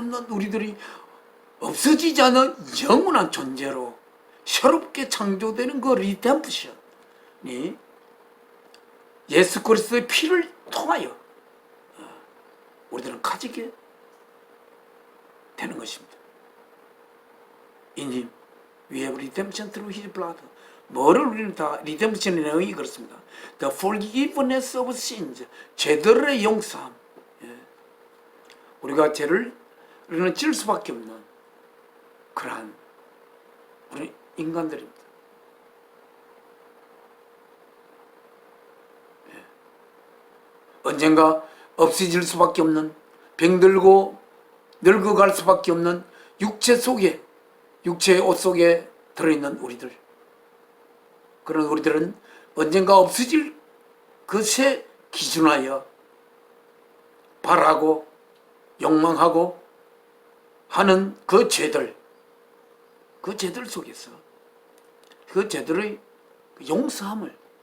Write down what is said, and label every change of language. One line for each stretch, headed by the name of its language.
Korean: 우리들이 없어지지 않은 영원한 존재로 새롭게 창조되는 그 리뎀프션이 예수 그리스도의 피를 통하여 우리들은 가지게 되는 것입니다.
English: In Him we have redemption through His blood.
Korean: 뭐를 우리는 다 리뎀프션의 내용이 그렇습니다.
English: The forgiveness of sins,
Korean: 죄들의 용서함. 우리가 죄를 우리는 지을 수밖에 없는 그러한 우리 인간들입니다. 언젠가 없어질 수밖에 없는, 병들고 늙어갈 수밖에 없는 육체의 옷 속에 들어있는 우리들, 그런 우리들은 언젠가 없어질 것에 기준하여 바라고 욕망하고 하는 그 죄들 속에서 그 죄들의 용서함을